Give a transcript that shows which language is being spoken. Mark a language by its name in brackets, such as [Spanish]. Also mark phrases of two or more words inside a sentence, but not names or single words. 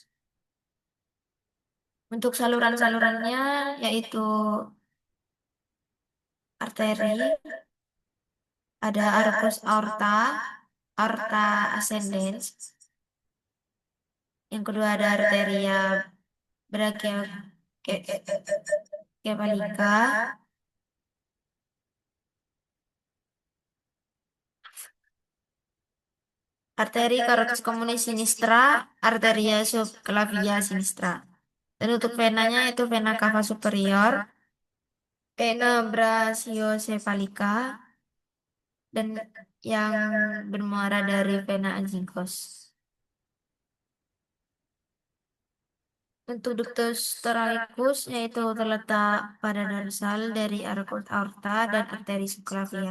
[Indonesian] Untuk saluran-salurannya yaitu arteri, ada [Latin] arcus aorta, aorta ascendens. [Indonesian] Yang kedua ada [Latin] arteria brachiocefalica, [Indonesian] arteri [Latin] carotis communis sinistra, arteria subclavia sinistra. [Indonesian] Dan untuk venanya itu [Latin] vena cava superior, vena brachiocephalica, [Indonesian] dan yang bermuara dari [Latin] vena azygos. [Indonesian] Untuk [Latin] ductus thoraicus [Indonesian] yaitu terletak pada dorsal dari [Latin] arcus aorta [Indonesian] dan [Latin] arteri subclavia.